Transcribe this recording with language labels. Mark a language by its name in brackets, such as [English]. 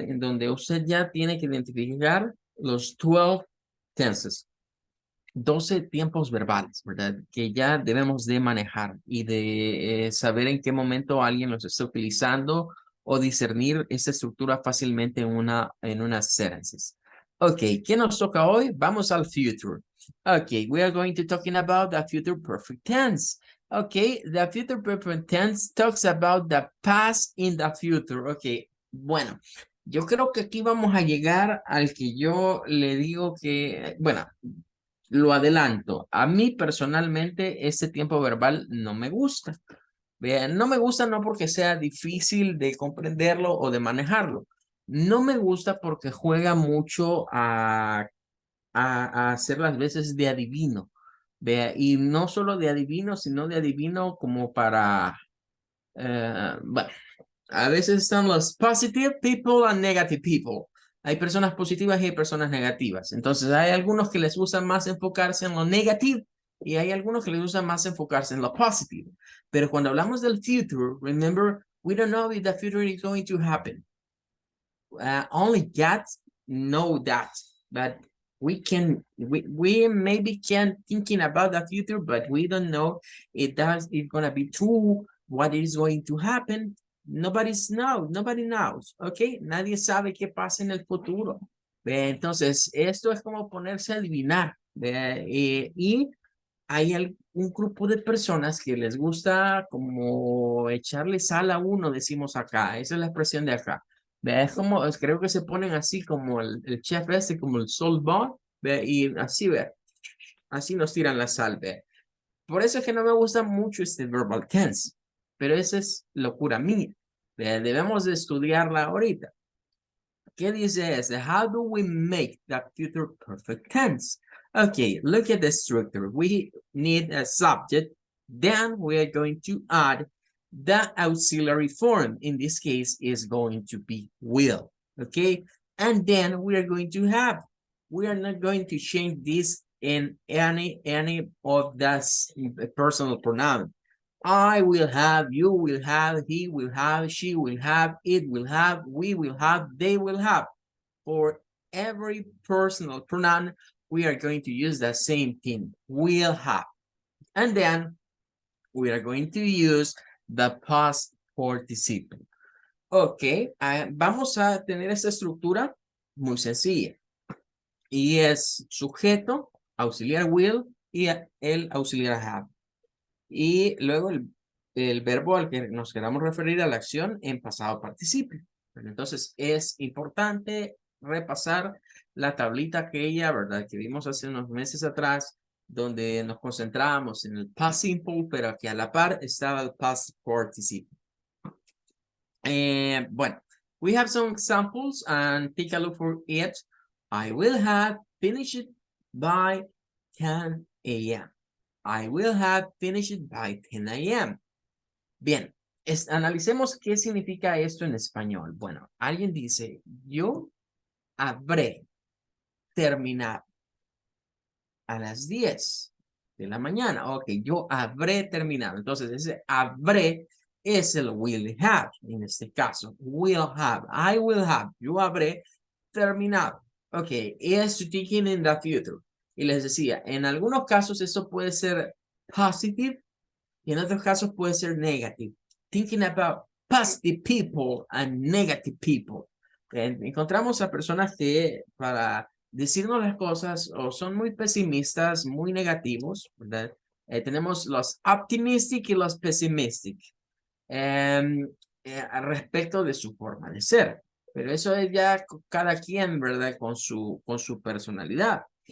[Spanish] En donde usted ya tiene que identificar los 12 tenses. 12 tiempos verbales, ¿verdad? Que ya debemos de manejar y de saber en qué momento alguien los está utilizando o discernir esa estructura fácilmente en unas sentences. Ok, ¿qué nos toca hoy? Vamos al future. [English] Ok, we are going to talking about the future perfect tense. Ok, the future perfect tense talks about the past in the future. [Spanish] Ok, bueno, yo creo que aquí vamos a llegar al que yo le digo que, bueno, lo adelanto, a mí personalmente ese tiempo verbal no me gusta. Vean, no me gusta no porque sea difícil de comprenderlo o de manejarlo. No me gusta porque juega mucho a hacer las veces de adivino. Vea, y no solo de adivino, sino de adivino como para, bueno, a veces están los [English] positive people and negative people. [Spanish] Hay personas positivas y hay personas negativas. Entonces hay algunos que les gusta más enfocarse en lo negativo y hay algunos que les gusta más enfocarse en lo positivo. Pero cuando hablamos del [English] future, remember, we don't know if the future is going to happen. Only God know that. But we maybe can thinking about the future, but we don't know if it's going to be true, what is going to happen. Nobody knows, ¿ok? [Spanish] Nadie sabe qué pasa en el futuro. Entonces, esto es como ponerse a adivinar. Y hay un grupo de personas que les gusta como echarle sal a uno, decimos acá. Esa es la expresión de acá. Es como, creo que se ponen así como el chef este, como el salt bar, y así, así nos tiran la sal, Por eso es que no me gusta mucho este verbal tense, pero esa es locura mía. Debemos de estudiarla ahorita. ¿Qué dice este? [English] How do we make the future perfect tense? Okay, look at the structure. We need a subject. Then we are going to add the auxiliary form. In this case, is going to be will. Okay, and then we are going to have. We are not going to change this in any of the personal pronoun. I will have, you will have, he will have, she will have, it will have, we will have, they will have. For every personal pronoun, we are going to use the same thing, will have. And then we are going to use the past participle. [Spanish] Ok, vamos a tener esta estructura muy sencilla. y es sujeto, auxiliar will y el auxiliar have. Y luego el verbo al que nos queramos referir a la acción en pasado participio. Entonces es importante repasar la tablita aquella, ¿verdad? Que vimos hace unos meses atrás, donde nos concentrábamos en el past simple, pero que a la par estaba el past participle. [English] Bueno, we have some examples and take a look for it. I will have finished by 10 a.m. I will have finished by 10 a.m. [Spanish] Bien, analicemos qué significa esto en español. Bueno, alguien dice, yo habré terminado a las 10 de la mañana. Ok, yo habré terminado. Entonces, ese habré es el will have, en este caso. [English] Will have, I will have, [Spanish] yo habré terminado. [English] Ok, es thinking in the future. [Spanish] Y les decía, en algunos casos eso puede ser positive y en otros casos puede ser negative. [English] Thinking about positive people and negative people. [Spanish] Encontramos a personas que para decirnos las cosas o son muy pesimistas, muy negativos, ¿verdad? Tenemos los optimistic y los pessimistic al respecto de su forma de ser. Pero eso es ya cada quien, ¿verdad? Con su personalidad.